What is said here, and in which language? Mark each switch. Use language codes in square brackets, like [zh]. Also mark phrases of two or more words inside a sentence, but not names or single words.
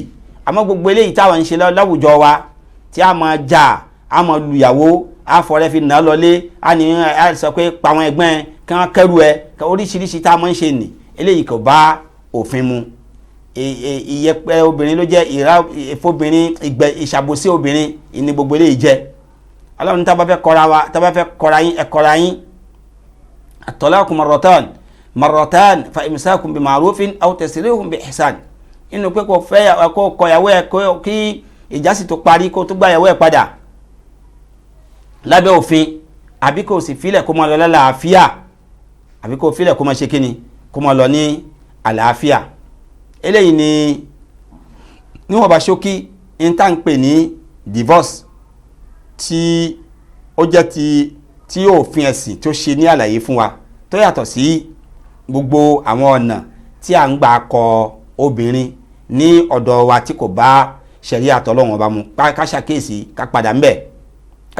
[yo] àmọ́ gbogbo eléyìí táwọn ń ṣe láwùjọ wa tí a máa jà, a máa lùyàwó, a fọ̀rẹ́ fi nà lọlé, a sọ pé pa àwọn ẹgbẹ́ kí wọ́n kẹ́rù ẹ, oríṣiríṣi tá a máa ń ṣe nì, eléyìí kò bá òfin mu. ìyẹpẹrẹ obìnrin ló jẹ́ ìfobìnrin, ìṣàbòsí obìnrin ní gbogbo eléyìí jẹ́. Ọlọ́run tá bá fẹ́ kọra yín, ẹ kọra yín. [ar] الطلاق مرتان فإمساك بمعروف أو تسريح بإحسان. [yo] inú pé kò kọyàwó ẹ kí ìjà sì tó parí kó tó gbàyàwó ẹ padà lábẹ́ òfin, àbí kò sì filẹ̀ kó máa lọ lálàáfíà, àbí kò filẹ̀ kó máa ṣe kíni, kó máa lọ ní àlàáfíà. eléyìí ni níwọ̀n bá ṣókí ń tá ń pè ní divorce tí ó jẹ́ tí òfin ẹ̀sìn tó ṣe ní àlàyé fún wa tó yàtọ̀ sí gbogbo àwọn ọ̀nà tí a ń gbà kọ obìnrin ní ọ̀dọ̀ wa tí kò bá ṣẹ̀ríà t'Ọlọ́run Ọba mu ká ṣàkíyèsí ká padà ń bẹ̀ ká